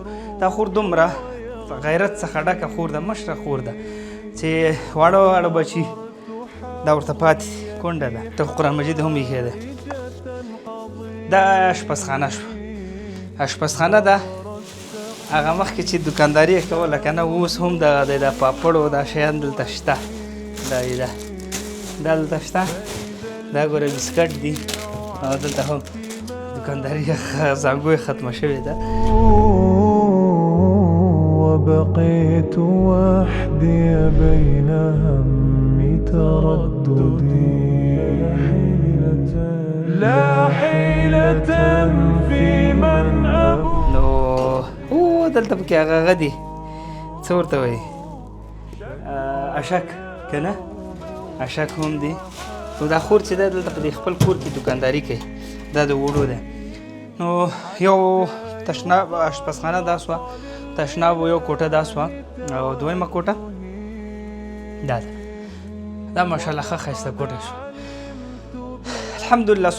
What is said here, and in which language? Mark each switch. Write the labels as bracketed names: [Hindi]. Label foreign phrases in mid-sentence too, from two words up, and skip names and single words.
[Pashto] دا خور دومره غیرت څخه ډکه خور ده مشره خور ده چې واړه واړه بچي دا ورته پاتې کونډه ده ته قرآن مجید هم ایښی ده دا اشپزخانه شوه اشپزخانه ده هغه مخکې چې دوکانداري یې کوله که نه اوس هم دغه دی د پاپړو دا شیان دلته شته دا دلته شته دا ګوره بسکټ دي او دلته هم دوکانداري زانګو یې ختمه شوې ده [Arabic] وبقيت وحدي بين همي ترددي لا حيلة في من [Pashto] نو دلته پکې هغه دي څه ورته وایي اشک که نه اشک هم دي نو دا خور چې دی دلته په دې خپل کور کې دوکانداري کوي دا د وړو ده نو یو تشناب اشپزخانه دا سوه تشناب یو کوټه دا سوه او دویمه کوټه دا ده دا ماشاءالله ښه ښایسته کوټه شوه الحمدلله